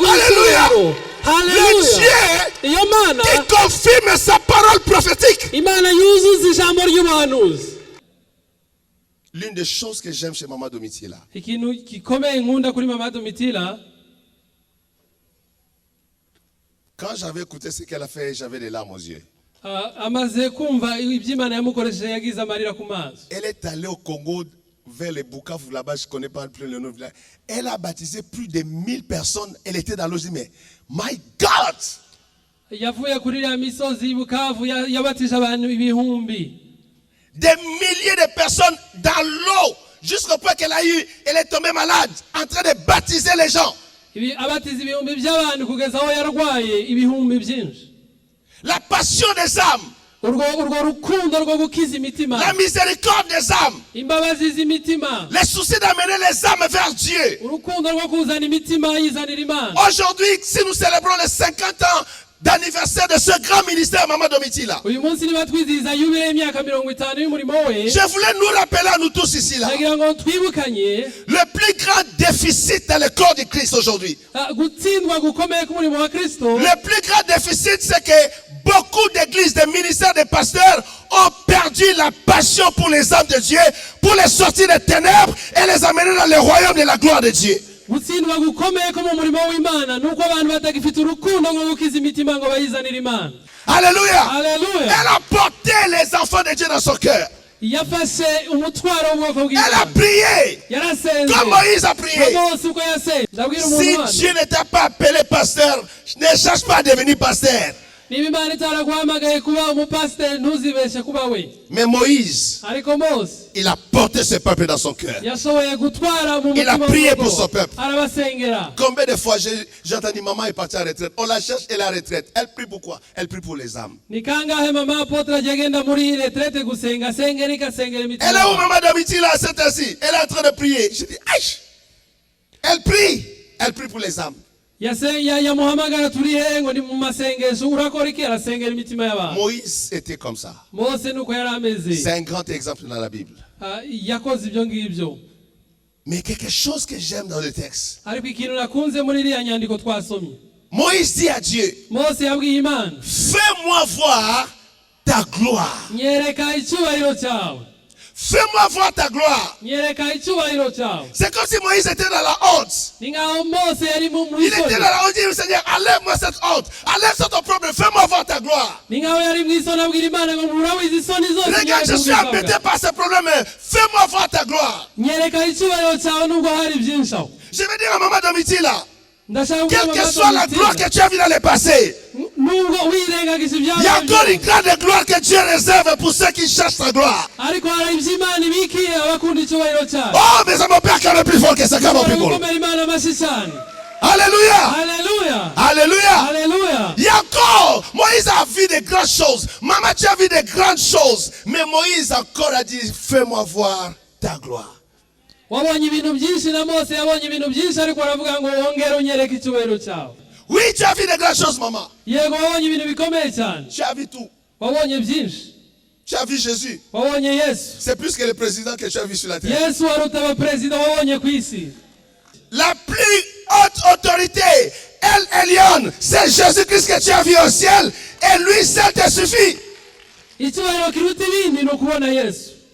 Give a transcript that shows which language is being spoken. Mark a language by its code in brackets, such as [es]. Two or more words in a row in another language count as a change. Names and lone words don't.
[fr] Alléluia. Le Dieu qui confirme sa parole prophétique. L'une des choses que j'aime chez Maman Domitila, [rw] ikintu gikomeye nkunda kuri Mama Domitila, [fr] quand j'avais écouté ce qu'elle a fait, j'avais des larmes aux yeux. [rw] amaze kumva ibyo Imana yamukoresheje yagize amarira ku maso. [fr] Elle est allée au Congo, vers les Bukavu là-bas, je ne connais pas plus le nom. Elle a baptisé plus de 1000 personnes. Elle était dans l'eau, mais [en] my God! [rw] Yavuye kuri ya misozi Bukavu yabatije abantu ibihumbi. [fr] Des milliers de personnes dans l'eau, jusqu'au point qu'elle est tombée malade, en train de baptiser les gens. [rw] Abatiza ibihumbi by'abantu kugeza aho yarwaye ibihumbi byinshi. [fr] La passion des âmes. [rw] Urwo rukundo rwo gukiza imitima. [fr] La miséricorde des âmes. [rw] Imbabazi z'imitima. [fr] Les soucis d'amener les âmes vers Dieu. [rw] Urukundo rwo kuzana imitima yizanira Imana. [fr] Aujourd'hui, si nous célébrons les 50 ans d'anniversaire de ce grand ministère, Maman Domitila. [rw] uyu munsi niba twizihiza yubile y'imyaka 50 y'umurimo we. [fr] Je voulais nous rappeler à nous tous ici là. [rw] nagira ngo twibukanye [fr] Le plus grand déficit dans le corps de Christ aujourd'hui. [rw] gutsindwa gukomeye k'umurimo wa Kristo. [fr] Le plus grand déficit, c'est que beaucoup d'églises, des ministères, des pasteurs ont perdu la passion pour les âmes de Dieu, pour les sortir des ténèbres et les amener dans le royaume de la gloire de Dieu. [rw] gutsindwa gukomeye ko mu murimo w'Imana nuko abantu batagifite urukundo ngo gukiza imitima ngo bayizanire Imana. [fr] Alléluia. Alléluia. Elle a porté les enfants de Dieu dans son cœur. [rw] yafashe umutwaro w'ubwoko [fr] Elle a [rw] bw'Imana. [fr] prié. [rw] yarasenze [fr] Comme Moïse a prié. [rw] Mose uko yasenze. ndabwira [fr] Si [rw] umuntu hano, [fr] Dieu ne t'a pas appelé pasteur, ne cherche pas à devenir pasteur. [rw] niba Imana itaraguhamagaye kuba umupasiteri ntuzibeshe kuba we. [fr] Mais Moïse, [rw] ariko Mose [fr] il a porté ce peuple dans son cœur. [rw] yashoboye gutwara mu [fr] Il a [rw] mutima [fr] prié [rw] w'ubwoko. [fr] pour son peuple. [rw] arabasengera. [fr] Combien de fois j'ai entendu maman est partie à la retraite. On la cherche et la retraite. Elle prie pourquoi? Elle prie pour les âmes. [rw] ni kangahe mama apotre ajya agenda muri retraite gusenga asengera ikasengera [fr] Elle [rw] imitima. [fr] est où maman Domitila à cette heure-ci? Elle est en train de prier. Je dis, aïe! Elle prie. Elle prie pour les âmes. [rw] yamuhamagara turi he ngo ni mu masengesho urakora iki? arasengera imitima y'abantu. [fr] Moïse était comme ça. [rw] Mose nuko yari ameze. [fr] C'est un grand exemple dans la Bible. [rw] yakoze ibyo ngibyo. [fr] Mais quelque chose que j'aime dans le texte. [rw] ariko ikintu nakunze muri iriya nyandiko twasomye. [fr] Moïse dit à Dieu, [rw] Mose yabwiye Imana, [fr] fais-moi voir ta gloire. [rw] nyereka icyubahiro cyawe. [fr] Fais-moi voir ta gloire. [rw] nyereka icyubahiro cyawe. [fr] C'est comme si Moïse était dans la honte. [rw] ni nkaho Mose yari mu [fr] Il était dans la honte. Il dit, Seigneur, enlève-moi cette honte. Enlève cet problème. Fais-moi voir ta gloire. [rw] ni nkaho yari mu isoni abwira Imana ngo murawize isoni zose. [fr] Regarde, je suis embêté par ce problème. Fais-moi voir ta gloire. [rw] nyereka icyubahiro cyawe nubwo hari byinshi aho. [fr] Je vais dire à maman Domitila, [rw] ndashaka [fr] quelle que soit la gloire que tu as vue dans le passé, [rw] nubwo wirengagije [fr] il y a encore une grande gloire que Dieu réserve pour ceux qui cherchent sa gloire. [rw] ariko hari ibyo Imana ibikiye abakunda icyubahiro cyawe. [fr] Oh, mais ça mon père quand même plus fort que ça, quand mon people. [rw] gukomera Imana amashyi cyane. [fr] Alléluia. Alléluia. Alléluia. Alléluia. Il y a encore, Moïse a vu de grandes choses. Maman, tu as vu de grandes choses. Mais Moïse encore a dit, fais-moi voir ta gloire. [rw] wabonye ibintu byinshi na Mose yabonye ibintu byinshi ariko aravuga ngo wongere unyereke icyubahiro cyawe. [fr] Oui, tu as vu de grandes choses, maman. [rw] yego wabonye ibintu bikomeye cyane. [fr] Tu as vu tout. [rw] wabonye byinshi. [fr] Tu as vu Jésus. [rw] wabonye Yesu. [fr] C'est plus que le président que tu as vu sur la terre. [rw] Yesu aruta abaperezida wabonye ku isi. [fr] La plus haute autorité, El Elyon, c'est Jésus-Christ que tu as vu au ciel. Et lui seul te suffit. [rw] icyubahiro kiruta ibindi ni ukubona Yesu.